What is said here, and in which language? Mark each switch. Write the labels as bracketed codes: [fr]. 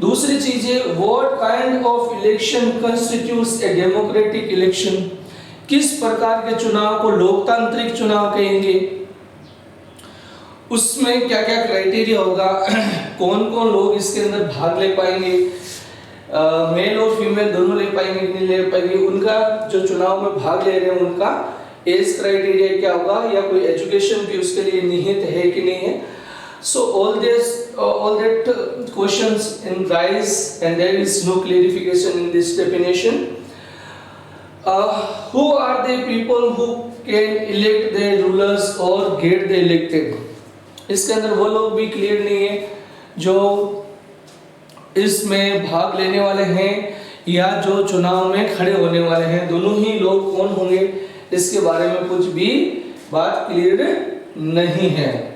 [hi] दूसरी चीज है [en] what kind of election constitutes a democratic election, [hi] किस प्रकार के चुनाव को लोकतांत्रिक चुनाव कहेंगे, उसमें क्या क्या क्राइटेरिया होगा, कौन कौन लोग इसके अंदर भाग ले पाएंगे, मेल और फीमेल दोनों ले पाएंगे कि नहीं ले पाएंगे, उनका जो चुनाव में भाग ले रहे हैं उनका एज क्राइटेरिया क्या होगा, या कोई एजुकेशन भी उसके लिए निहित है कि नहीं है। [en] So all that questions in rise and there is no clarification in this definition. Who are the people who can elect their rulers or get the elected? [hi] इसके अंदर वो लोग भी क्लियर नहीं है जो इसमें भाग लेने वाले हैं या जो चुनाव में खड़े होने वाले हैं, दोनों ही लोग कौन होंगे इसके बारे में कुछ भी बात क्लियर नहीं है।